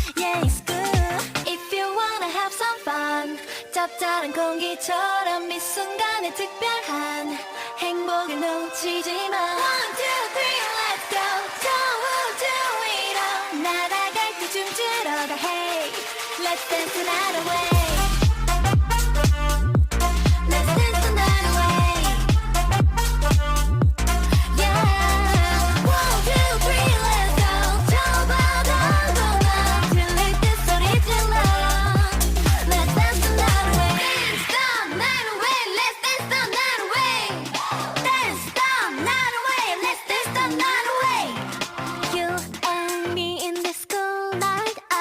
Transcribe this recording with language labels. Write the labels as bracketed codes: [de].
[en] Yeah, it's good if you wanna have some fun. [ko] 짭짤한 공기처럼 이 순간의 특별한 행복을 놓치지 마. [en] 1, 2, 3, let's go. [ko] 저 우주 위로 날아갈 때 춤추러 가. [en] Hey, let's dance the night away. Let's dance the night away. Yeah, 1, 2, 3, let's go. [ko] 저 바다 동안 들릴 때 소리 질러. [en] Let's dance the night away. Dance the night away. Let's dance the night away. Dance the night away. Let's dance the night away. You and me in this cool night.